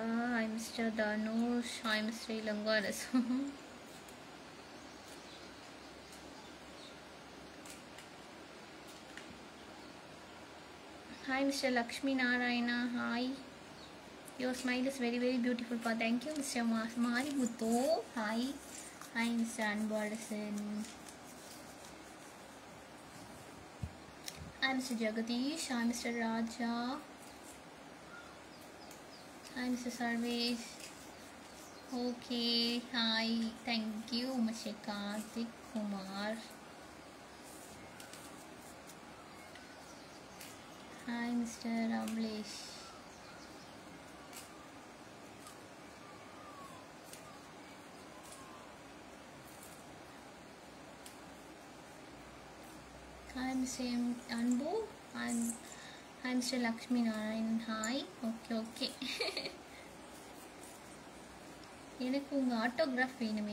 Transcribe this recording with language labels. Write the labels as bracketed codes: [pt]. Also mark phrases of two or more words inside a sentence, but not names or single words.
[en] Hi Mister Dhanush. Hi Mister Ilango Arasu. Hi Mr. Lakshmi Narayana. Hi. Your smile is very beautiful. Thank you Mr. Mari Muthu. Hi. Hi Mr. Anbadasan. Hi Mr. Jagadish. Hi Mr. Raja. Hi Mr. Sarvesh. Okay. Hi. Thank you Mr. Karthik Kumar. Hi Mr. Amlesh. Hi Mr. Anbu. Hi Mr. Lakshmi Narayan. Hi. [ta] Okay. எனக்கு உங்க ஆட்டோகிராஃப் வேணுமே.